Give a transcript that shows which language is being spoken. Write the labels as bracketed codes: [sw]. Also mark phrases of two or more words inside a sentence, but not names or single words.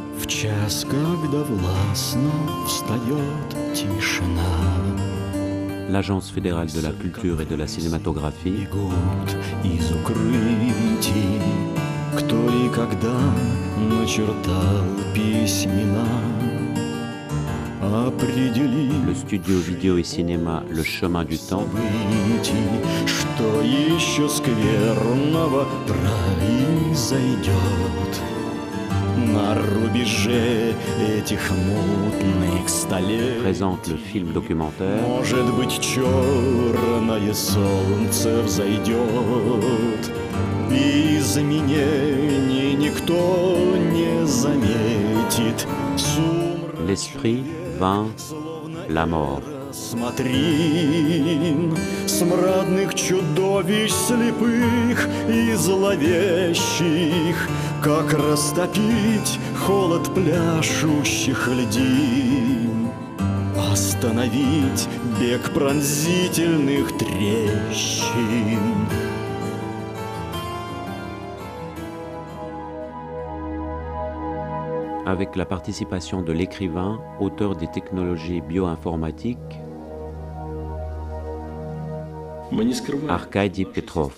[ru] час, когда властно встает тишина. [fr] L'Agence fédérale de la culture et de la cinématographie [ru] Бегут из укрытий, кто и когда начертал письмена. [fr] le studio vidéo et cinéma Le Chemin du Temps, [ru] Что еще скверного произойдет на рубеже этих мутных столетий. [fr] présente le film documentaire [ru] Может быть, черное солнце взойдет, и изменений никто не заметит. [fr] L'esprit vainc la mort. [ru] Смотри, смрадных чудовищ слепых и зловещих, как растопить холод пляшущих льдин, остановить бег пронзительных трещин. [fr] Avec la participation de l'écrivain, auteur des technologies bioinformatiques, Arkady Petrov.